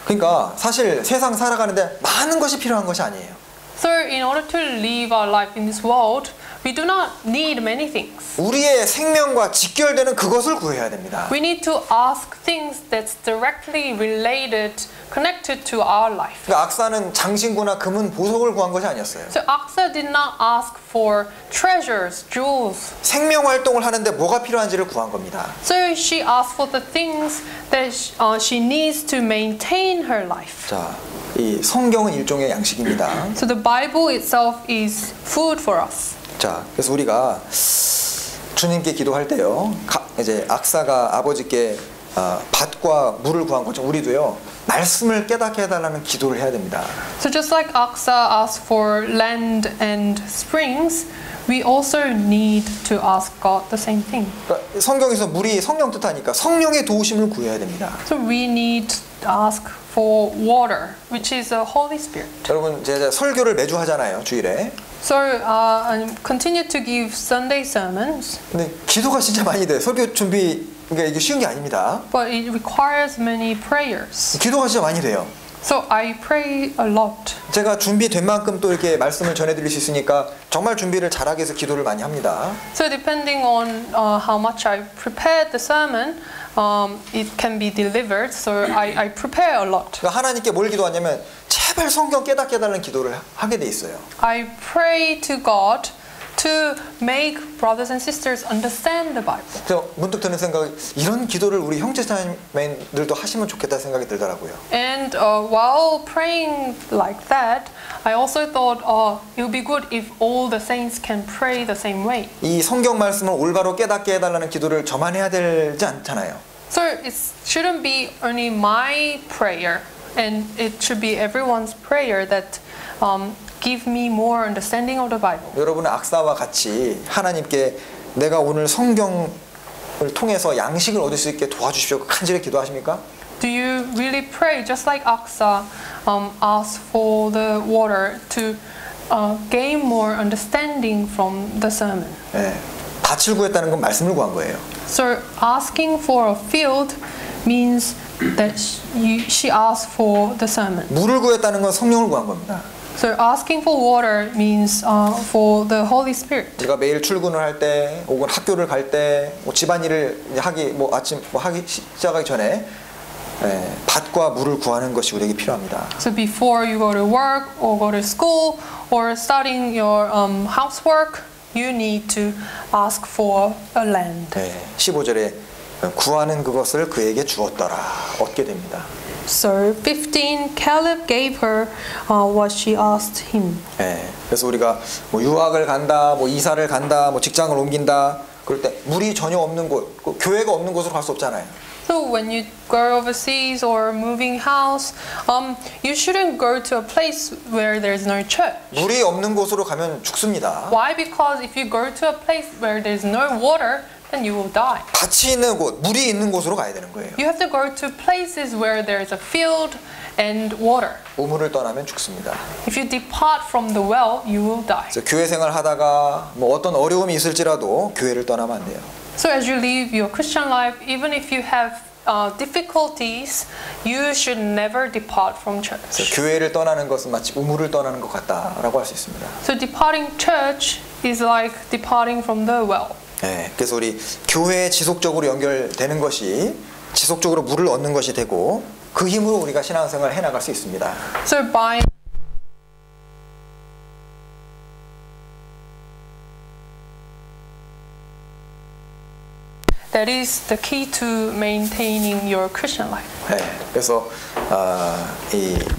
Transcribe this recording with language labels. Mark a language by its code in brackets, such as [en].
[ko] 그러니까 사실 세상 살아가는데 많은 것이 필요한 것이 아니에요. [en] So in order to live our life in this world, We do not need many things. [ko] 우리의 생명과 직결되는 그것을 구해야 됩니다. [en] We need to ask things that's directly related, connected to our life. [ko] 그러니까 악사는 장신구나 금은 보석을 구한 것이 아니었어요. [en] So Aksa did not ask for treasures, jewels. [ko] 생명 활동을 하는데 뭐가 필요한지를 구한 겁니다. [en] So she asked for the things that she needs to maintain her life. [ko] 자, 이 성경은 일종의 양식입니다. [en] So the Bible itself is food for us. [ko] 자, 그래서 우리가 주님께 기도할 때요, 이제 악사가 아버지께 밭과 물을 구한 것처럼 우리도요, 말씀을 깨닫게 해달라는 기도를 해야 됩니다. [en] So just like Aksa asked for land and springs, we also need to ask God the same thing. [ko] 그러니까 성경에서 물이 성령 뜻하니까 성령의 도우심을 구해야 됩니다. [en] So we need to ask for water, which is the Holy Spirit. [ko] 여러분, 제가 설교를 매주 하잖아요, 주일에. [en] So I continue to give Sunday sermons, [ko] 근데 기도가 진짜 많이 돼요. 설교 준비, 그러니까 이게 쉬운 게 아닙니다. [en] but it requires many prayers. [ko] 기도가 진짜 많이 돼요. [en] So I pray a lot. [ko] 제가 준비된 만큼 또 이렇게 말씀을 전해드릴 수 있으니까 정말 준비를 잘하기 위해서 기도를 많이 합니다. [en] So depending on how much I prepared the sermon, it can be delivered. So I prepare a lot. [ko] 그러니까 하나님께 뭘 기도하냐면 제발 성경 깨닫게 해달라는 기도를 하게 돼 있어요. [en] I pray to God to make brothers and sisters understand the Bible. [ko] 그래서 문득 드는 생각이 이런 기도를 우리 형제자매들도 하시면 좋겠다 생각이 들더라고요. [en] And while praying like that, I also thought, it would be good if all the saints can pray the same way. [ko] 이 성경 말씀을 올바로 깨닫게 해달라는 기도를 저만 해야 되지 않잖아요. [en] So it shouldn't be only my prayer, and it should be everyone's prayer that give me more understanding of the Bible. [ko] 여러분은 악사와 같이 하나님께 내가 오늘 성경을 통해서 양식을 얻을 수 있게 도와주십시오. 간절히 기도하십니까? [en] Do you really pray just like Aksa asked for the water to gain more understanding from the sermon? [ko] 네, 밭을 구했다는 건 말씀을 구한 거예요. [en] So asking for a field means that she asked for the sermon. [ko] 물을 구했다는 건 성령을 구한 겁니다. [en] So asking for water means for the Holy Spirit. [ko] 제가 매일 출근을 할 때, 혹은 학교를 갈 때, 뭐 집안일을 아침 하기 시작하기 전에 밭과 물을 구하는 것이 우리에게 필요합니다. [en] So before you go to work or go to school or starting your housework, you need to ask for a land. [ko] 15절에 구하는 그것을 그에게 주었더라. 얻게 됩니다. [en] So 15, Caleb gave her what she asked him. [ko] 그래서 우리가 뭐 유학을 간다, 뭐 이사를 간다, 뭐 직장을 옮긴다, 그럴 때 물이 전혀 없는 곳, 교회가 없는 곳으로 갈 수 없잖아요. [en] So when you go overseas or moving house, you shouldn't go to a place where there's no church. [ko] 물이 없는 곳으로 가면 죽습니다. [en] Why? Because if you go to a place where there's no water, then you will die. [ko] 밭이 있는 곳, 물이 있는 곳으로 가야 되는 거예요. [en] You have to go to places where there is a field and water. [ko] 우물을 떠나면 죽습니다. [en] If you depart from the well, you will die. [ko] 그래서 교회 생활 하다가 뭐 어떤 어려움이 있을지라도 교회를 떠나면 안 돼요. [en] So as you live your Christian life, even if you have difficulties, you should never depart from church. [ko] 그래서 교회를 떠나는 것은 마치 우물을 떠나는 것 같다라고 할 수 있습니다. [en] So departing church is like departing from the well. [ko] 그래서 우리 교회에 지속적으로 연결되는 것이 지속적으로 물을 얻는 것이 되고 그 힘으로 우리가 신앙생활을 해나갈 수 있습니다. [en] So by that is the key to maintaining your Christian life. [ko] 그래서 이